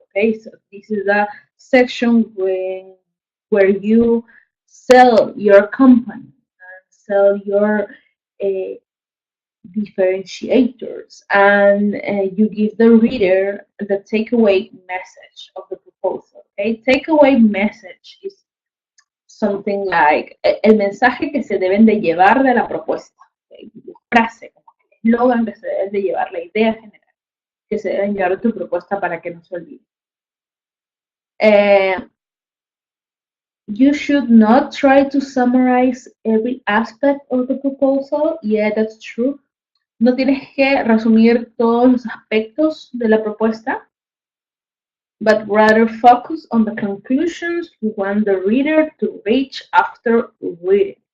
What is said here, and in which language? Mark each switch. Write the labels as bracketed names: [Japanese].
[English] Okay, so this is a section where you sell your company and sell your uh, differentiators, and you give the reader the takeaway message of the proposal. Okay, takeaway message is something like [Spanish] el mensaje que se deben de llevar de la propuesta. [English] Okay? [Spanish] La frase, como el eslogan que se deben de llevar, la idea general que se deben llevar de tu propuesta para que no se olvide. [English] Uh, you should not try to summarize every aspect of the proposal. Yeah, that's true. [Spanish] No tienes que resumir todos los aspectos de la propuesta, [English] but rather focus on the conclusions you want the reader to reach after reading.